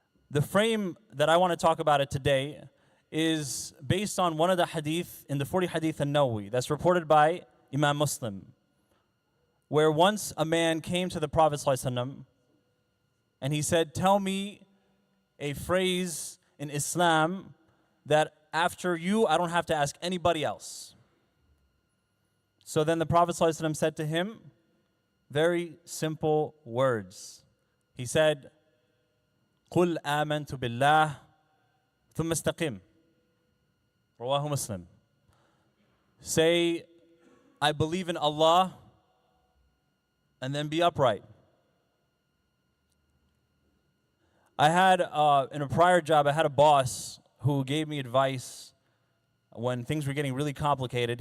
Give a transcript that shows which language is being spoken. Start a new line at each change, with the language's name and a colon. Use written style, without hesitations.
English: The frame that I want to talk about it today is based on one of the hadith in the 40 hadith an-Nawawi that's reported by Imam Muslim, where once a man came to the Prophet ﷺ and he said, tell me a phrase in Islam that after you, I don't have to ask anybody else. So then the Prophet ﷺ said to him, very simple words. He said,
Arabic: قُلْ آمَنْتُ بِاللَّهِ ثُمَّ اسْتَقِمْ. Rawahu Muslim.
English: Say, I believe in Allah, and then be upright. I had, in a prior job, I had a boss who gave me advice when things were getting really complicated.